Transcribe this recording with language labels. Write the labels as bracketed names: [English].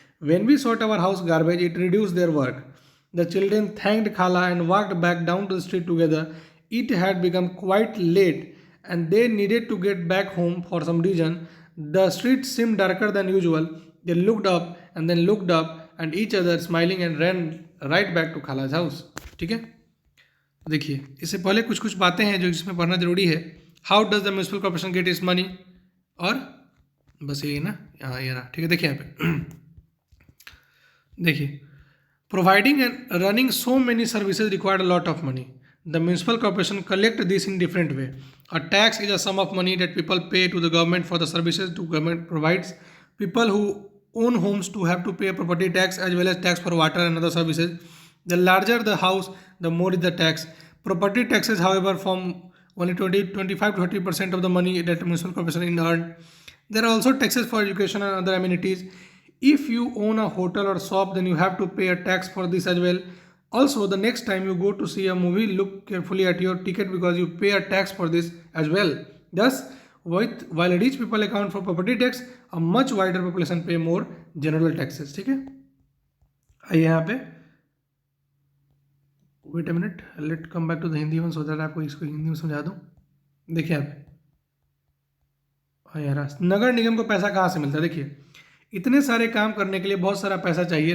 [English] When we sort our house garbage, it reduced their work. The children thanked Khala and walked back down to the street together. It had become quite late and they needed to get back home for some reason. The street seemed darker than usual. They looked up and then looked up and each other smiling and ran right back to Khala's house. [Hindi] ठीक है, देखिए इससे पहले कुछ कुछ बातें हैं जो इसमें पढ़ना जरूरी है. [English] how does the municipal corporation get its money, [Hindi] और बस यही ना, यहाँ ये रहा. ठीक है, देखिए यहाँ पे देखिए, [English] providing and running so many services required a lot of money. The municipal corporation collect this in different way. A tax is a sum of money that people pay to the government for the services the government provides. People who own homes to have to pay a property tax as well as tax for water and other services. The larger the house, the more is the tax. Property taxes, however, form only 25 to 30% of the money that the municipal corporation earn. There are also taxes for education and other amenities. If you own a hotel or shop, then you have to pay a tax for this as well. Also, the next time you go to see a movie, look carefully at your ticket because you pay a tax for this as well. Thus, while rich people account for property tax, a much wider population pay more general taxes. [Hindi] ठीक है, आइए यहाँ पे, [English] wait a minute, let come back to the Hindi one so that [Hindi] आपको इसको हिंदी में समझा दूँ. देखिए यहाँ पे, यार नगर निगम को पैसा कहाँ से मिलता है. देखिए, इतने सारे काम करने के लिए बहुत सारा पैसा चाहिए.